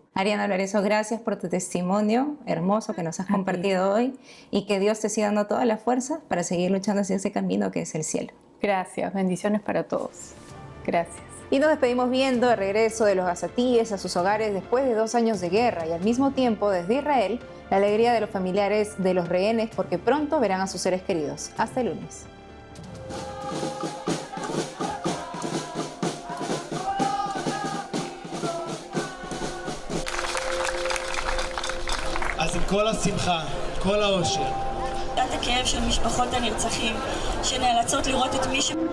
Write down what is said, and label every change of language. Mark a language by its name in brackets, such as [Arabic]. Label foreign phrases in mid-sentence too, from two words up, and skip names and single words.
[Spanish] Ariana Lorenzo, gracias por tu testimonio hermoso que nos has compartido hoy, y que Dios te siga dando toda la fuerza para seguir luchando hacia ese camino que es el cielo. Gracias, bendiciones para todos. Gracias. Y nos despedimos viendo el regreso de los gazatíes a sus hogares después de 2 años de guerra, y al mismo tiempo, desde Israel, la alegría de los familiares de los rehenes, porque pronto verán a sus seres queridos. Hasta el lunes. [Hebrew] אז עם כל השמחה, כל האושר. את הכאב של משפחות הנרצחים, שנאלצות לראות את מי